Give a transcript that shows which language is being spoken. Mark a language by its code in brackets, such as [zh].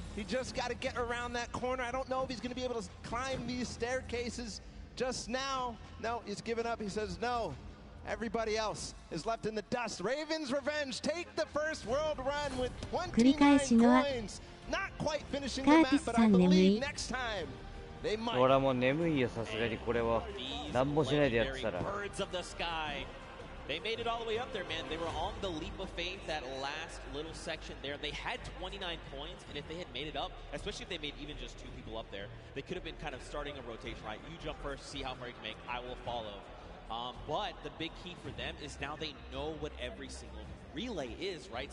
[en] He just got to get around that corner. I don't know if he's going to be able to climb these staircases just now. No, he's given up. He says no. Everybody else is left in the dust. Raven's Revenge take the first world run with 29 coins. Not quite finishing the map, but I believe next time they might. [ja] 俺はもう眠いよ、さすがにこれは何もしないでやってたら。 [en] Birds of the sky. They made it all the way up there, man. They were on the leap of faith, that last little section there. They had 29 coins, and if they had made it up, especially if they made even just 2 people up there, they could have been kind of starting a rotation, right? You jump first, see how far you can make. I will follow. But the big key for them is now they know what every single relay is, right?